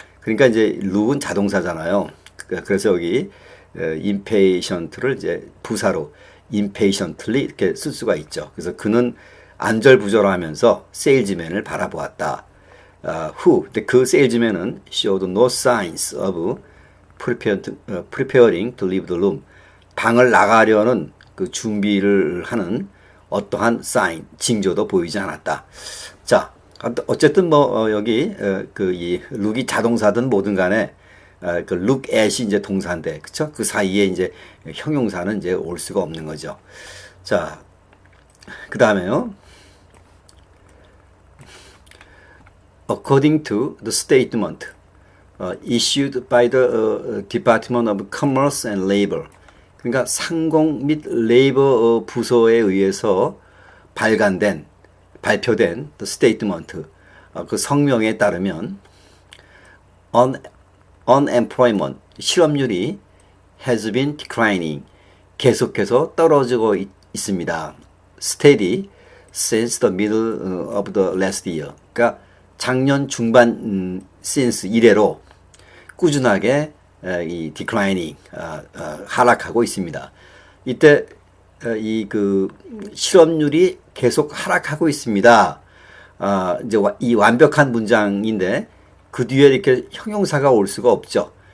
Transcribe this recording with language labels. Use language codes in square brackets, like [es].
[ko] 그러니까 이제 look은 자동사잖아요. 그래서 여기 impatient를 이제 부사로 impatiently 이렇게 쓸 수가 있죠. 그래서 그는 안절부절하면서 세일즈맨을 바라보았다. 근데 그 세일즈맨은 [en] showed no signs of preparing to leave the room. [ko] 방을 나가려는 그 준비를 하는 어떠한 사인, 징조도 보이지 않았다. 자, 어쨌든 뭐 여기 그 이 룩이 자동사든 뭐든 간에 그 [en] look at [ko] 이 이제 동사인데, 그쵸? 그 사이에 이제 형용사는 이제 올 수가 없는 거죠. 자, 그 다음에요. [en] According to the statement issued by the Department of Commerce and Labor. [ko] 그러니까 상공 및 레이버 부서에 의해서 발표된 [en] the statement, [ko] 그 성명에 따르면 unemployment, 실업률이 [en] has been declining, [ko] 계속해서 떨어지고 있습니다. [en] steady since the middle of the last year. [ko] 그러니까 작년 중반 since 이래로 꾸준하게 이 declining, 하락하고 있습니다. 이때 이 그 실업률이 계속 하락하고 있습니다. 이제 이 완벽한 문장인데 그 뒤에 이렇게 형용사가 올 수가 없죠.